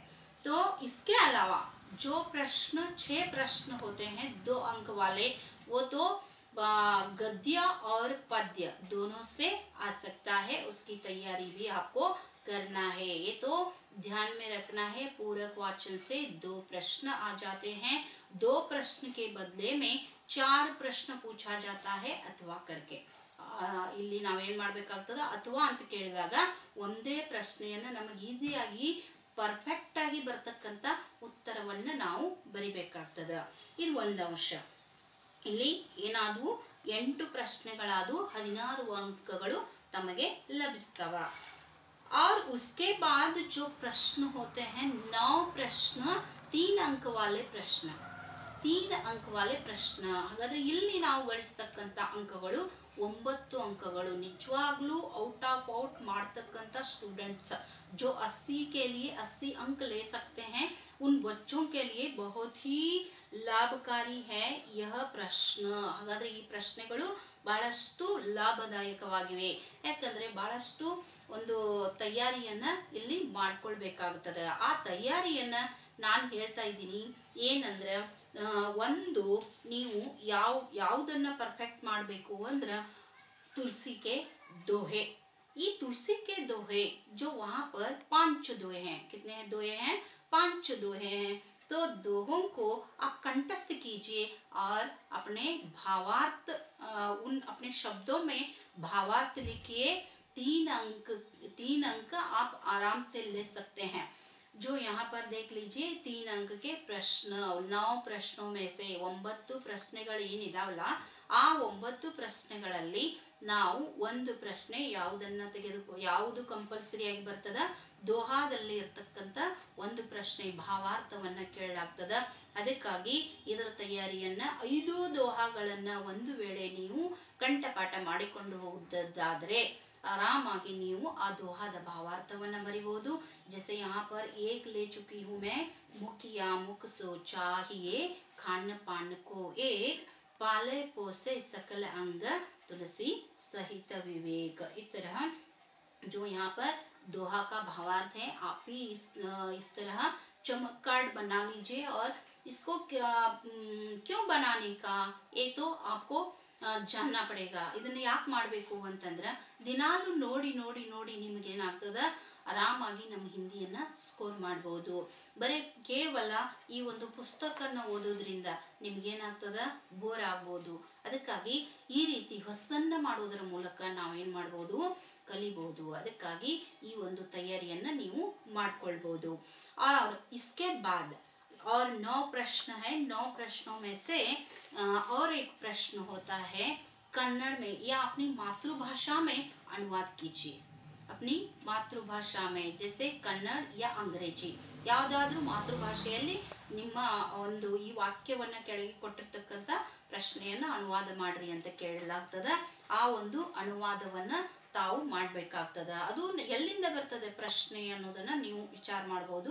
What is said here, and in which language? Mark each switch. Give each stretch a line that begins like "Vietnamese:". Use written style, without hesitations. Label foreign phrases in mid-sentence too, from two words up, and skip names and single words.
Hindi: तो इसके अलावा जो प्रश्न 6 प्रश्न होते हैं 2 अंक वाले, वो तो गद्य और पद्य दोनों से आ सकता है, उसकी तैयारी भी आपको करना है। ये तो ध्यान में रखना है, पूरक वाचन से 2 प्रश्न आ जाते हैं। 2 प्रश्न के बदले में 4 प्रश्न पूछा जाता है अथवा करके।
Kannada: ಇಲ್ಲಿ ನಾವೇನ್ ಮಾಡಬೇಕಾಗ್ತದ, ಅಥವಾ ಅಂತ ಕೇಳಿದಾಗ ಒಂದೇ ಪ್ರಶ್ನೆಯನ್ನ ನಮಗೆ ಈಸಿಯಾಗಿ ಪರ್ಫೆಕ್ಟ್ ಆಗಿ ಬರತಕ್ಕಂತ ಉತ್ತರವನ್ನ ನಾವು ಬರಿಬೇಕಾಗ್ತದ। ಇದು ಒಂದು ಅಂಶ। ಇಲ್ಲಿ ಏನಾದವು 8 ಪ್ರಶ್ನೆಗಳಾದವು, 16 ಅಂಕಗಳು ತಮಗೆ ಲಭಿಸ್ತವ।
Hindi: और उसके बाद जो प्रश्न होते हैं 9 प्रश्न 3 अंक वाले प्रश्न, 3 अंक वाले प्रश्न।
Kannada: ಹಾಗಾದ್ರೆ ಇಲ್ಲಿ ನಾವು ಗಳಿಸತಕ್ಕಂತ ಅಂಕಗಳು 9 ಅಂಕಗಳು। ನಿಜವಾಗ್ಲೂ ಔಟ್ ಆಫ್ ಔಟ್ ಮಾಡ್ತಕ್ಕಂತ
Hindi: स्टूडेंट्स जो 80 के लिए 80 अंक ले सकते हैं, उन बच्चों के लिए बहुत ही लाभकारी है यह प्रश्न।
Kannada: ಹಾಗಾದ್ರೆ ಈ ಪ್ರಶ್ನೆಗಳು ಬಹಳಷ್ಟು ಲಾಭದಾಯಕವಾಗಿವೆ, ಯಾಕಂದ್ರೆ ಬಹಳಷ್ಟು ಒಂದು ತಯಾರಿಯನ್ನ ಇಲ್ಲಿ ಮಾಡ್ಕೊಳ್ಬೇಕಾಗುತ್ತದೆ। ಆ ತಯಾರಿಯನ್ನ ನಾನು ಹೇಳ್ತಾ ಇದ್ದೀನಿ ಏನಂದ್ರೆ, ಒಂದು ನೀವು ಯಾವುದನ್ನ ಪರ್ಫೆಕ್ಟ್ ಮಾಡಬೇಕು ಅಂದ್ರೆ
Hindi: तुलसी के दोहे। ये तुलसी के दोहे जो वहां पर 5 दोहे हैं, कितने दोहे हैं, 5 दोहे हैं। तो दोहों को आप कंठस्थ कीजिए और अपने भावार्थ, उन अपने शब्दों में भावार्थ लिखिए। 3 अंक आप आराम से ले सकते हैं। जो यहाँ पर देख लीजिए 3 अंक के प्रश्न, 9 प्रश्नों में से
Kannada: 9 ಪ್ರಶ್ನೆಗಳು ಏನಿದಾವಲ್ಲ ಆ 9 ಪ್ರಶ್ನೆಗಳಲ್ಲಿ ನಾವು ಒಂದು ಪ್ರಶ್ನೆ ಯಾವುದು ಕಂಪಲ್ಸರಿ ಆಗಿ ಬರ್ತದ, ದೋಹಾದಲ್ಲಿ ಇರ್ತಕ್ಕಂಥ ಒಂದು ಪ್ರಶ್ನೆ ಭಾವಾರ್ಥವನ್ನ ಕೇಳಲಾಗ್ತದ. ಅದಕ್ಕಾಗಿ ಇದರ ತಯಾರಿಯನ್ನ 5 ದೋಹಾಗಳನ್ನ ಒಂದು ವೇಳೆ ನೀವು ಕಂಠಪಾಠ ಮಾಡಿಕೊಂಡು ಹೋಗುವುದಾದ್ರೆ ಆರಾಮಾಗಿ ನೀವು ಆ ದೋಹಾದ ಭಾವಾರ್ಥವನ್ನ ಬರಿಬಹುದು.
Hindi: जैसे यहाँ पर एक ले चुकी हूँ मैं, मुखिया मुख सो चाहिए, खान पान को एक, पाले पोसे सकल अंग, तुलसी सहित विवेक. इस तरह जो यहाँ पर दोहा का भावार्थ है आप भी इस तरह चमक कार्ड बना लीजिए. और इसको क्यों बनाने का ये तो आपको जानना पड़ेगा.
Kannada: ಇದನ್ನ ಯಾಕೆ ಮಾಡಬೇಕು ಅಂತಂದ್ರೆ ದಿನಾಲು ನೋಡಿ ನೋಡಿ ನೋಡಿ ನಿಮಗೆ ಏನಾಗ್ತದ, ಆರಾಮಾಗಿ ನಮ್ಮ ಹಿಂದಿಯನ್ನ ಸ್ಕೋರ್ ಮಾಡಬಹುದು. ಬರೀ ಕೇವಲ ಈ ಒಂದು ಪುಸ್ತಕನ ಓದೋದ್ರಿಂದ ನಿಮ್ಗೇನಾಗ್ತದ, ಬೋರ್ ಆಗ್ಬೋದು. ಅದಕ್ಕಾಗಿ ಈ ರೀತಿ ಹೊಸದನ್ನ ಮಾಡೋದ್ರ ಮೂಲಕ ನಾವೇನ್ ಮಾಡ್ಬೋದು, ಕಲಿಬಹುದು. ಅದಕ್ಕಾಗಿ ಈ ಒಂದು ತಯಾರಿಯನ್ನ ನೀವು ಮಾಡ್ಕೊಳ್ಬಹುದು.
Hindi: और इसके बाद और 9 प्रश्न है. 9 प्रश्नों में से और एक प्रश्न होता है कन्नड़ में, या अपनी मातृभाषा में अनुवाद कीजिए. अपनी मातृभाषा में जैसे कन्नड़ या अंग्रेजी
Kannada: ಯಾವುದಾದ್ರೂ ಮಾತೃಭಾಷೆಯಲ್ಲಿ ನಿಮ್ಮ ಒಂದು ಈ ವಾಕ್ಯವನ್ನ ಕೆಳಗೆ ಕೊಟ್ಟಿರ್ತಕ್ಕಂಥ ಪ್ರಶ್ನೆಯನ್ನ ಅನುವಾದ ಮಾಡ್ರಿ ಅಂತ ಕೇಳಲಾಗ್ತದ. ಆ ಒಂದು ಅನುವಾದವನ್ನ ತಾವು ಮಾಡಬೇಕಾಗ್ತದ. ಅದು ಎಲ್ಲಿಂದ ಬರ್ತದೆ ಪ್ರಶ್ನೆ ಅನ್ನೋದನ್ನ ನೀವು ವಿಚಾರ ಮಾಡಬಹುದು.